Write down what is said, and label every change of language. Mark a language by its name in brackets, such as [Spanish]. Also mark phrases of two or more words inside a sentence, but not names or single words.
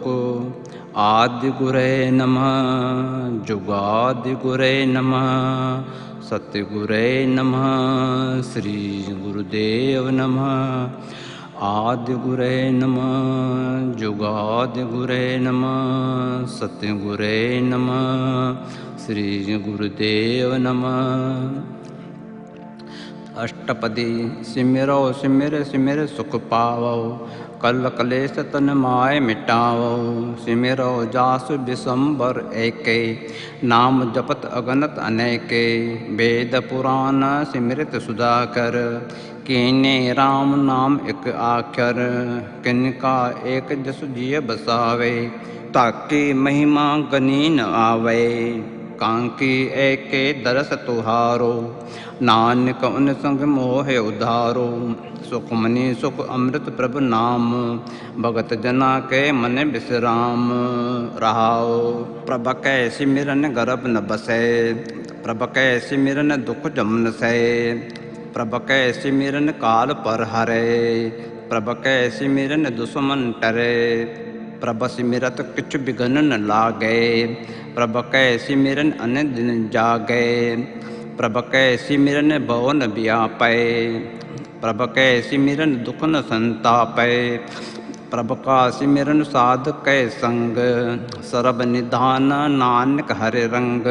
[Punjabi] ਆਦਿ ਗੁਰੇ ਨਮਹ ਜੁਗਾਦਿ ਗੁਰੇ ਨਮਹ ਸਤਗੁਰੇ ਨਮਹ ਸ੍ਰੀ ਗੁਰਦੇਵ ਨਮਹ। ਆਦਿ ਗੁਰੇ ਨਮਹ ਜੁਗਾਦਿ ਗੁਰੇ ਨਮਹ ਸਤਗੁਰੇ ਨਮਹ ਸ੍ਰੀ ਗੁਰਦੇਵ ਨਮਹ। ਅਸ਼ਟਪਦੀ ਸਿਮਰੋ ਸਿਮਰ ਸਿਮਰ ਸੁਖ ਪਾਵੋ ਕਲ ਕਲੇਸ਼ ਤਨ ਮਾਇ ਮਿਟਾਵੋ। ਸਿਮਰੋ ਜਾਸੁ ਬਿਸੰਬਰ ਏਕੇ ਨਾਮ ਜਪਤ ਅਗਨਤ ਅਨੇਕੇ। ਵੇਦ ਪੁਰਾਣ ਸਿਮ੍ਰਿਤ ਸੁਧਾਕਰ ਕੀਨੇ ਰਾਮ ਨਾਮ ਏਕ ਆਖਰ। ਕਿਨਕਾ ਏਕ ਜਸ ਜੀਅ ਬਸਾਵੇ ਤਾਕਿ ਮਹਿਮਾ ਗਨੀ ਨ ਆਵੇ। ਕਾਂਖੀ ਏਕੇ ਦਰਸ ਤੁਹਾਰੋ ਨਾਨਕ ਉਨ ਸੰਗ ਮੋਹ ਉਧਾਰੋ। ਸੁਖਮਨੀ ਸੁਖ ਅੰਮ੍ਰਿਤ ਪ੍ਰਭੁ ਨਾਮ ਭਗਤ ਜਨਾ ਕੇ ਮਨ ਬਿਸ੍ਰਾਮ ਰਹਾਓ। ਪ੍ਰਭ ਕੈ ਸਿਮਰਨ ਗਰਭ ਨ ਬਸੈ ਪ੍ਰਭ ਕੈ ਸਿਮਰਨ ਦੁਖ ਜਮ ਨ ਸੈ। ਪ੍ਰਭ ਕੈ ਸਿਮਰਨ ਕਾਲ ਪਰ ਹਰੈ ਪ੍ਰਭ ਕੈ ਸਿਮਰਨ ਦੁਸ਼ਮਨ ਟਰੈ। ਪ੍ਰਭ ਸਿਮਰਤ ਕਿਛ ਬਿਘਨ ਨ ਲਾਗੈ ਪ੍ਰਭ ਕੈ ਸਿਮਰਨ ਅਨ ਦਿਨ ਜਾਗੈ। ਪ੍ਰਭ ਕੈ ਸਿਮਰਨ ਭਵ ਨ ਵਿਆਪੈ ਪ੍ਰਭ ਕੈ ਸਿਮਰਨ ਦੁਖ ਨ ਸੰਤਾਪੈ। ਪ੍ਰਭ ਕਾ ਸਿਮਰਨ ਸਾਧ ਕੈ ਸੰਗ ਸਰਬ ਨਿਧਾਨ ਨਾਨਕ ਹਰੇ ਰੰਗ।